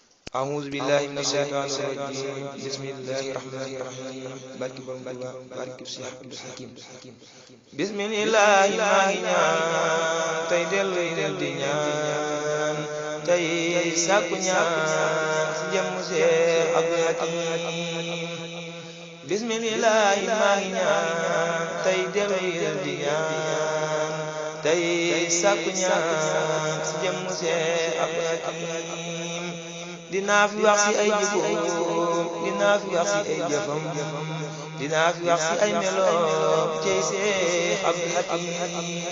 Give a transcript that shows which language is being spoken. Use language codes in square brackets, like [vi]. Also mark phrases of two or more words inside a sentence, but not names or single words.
[ar] أعوذ بالله من الشيطان الرجيم بسم الله الرحمن الرحيم بارك بارك بارك الشيخ عبد الحكيم بسم الله ما [wo] ñaan tey dellu del di ñaan tey sàkku ñaan ci jëm Cheikh Abdul Hakim bismillah ma ñaan tey dellu del di ñaan tey sàkku ñaan ci jëm Cheikh Abdul Hakim dinaa fi wax ci ay jikkoom dinaa fi wax ci ay jëfam dinaa fi wax ci ay meloom cey Cheikh Abdul Hakim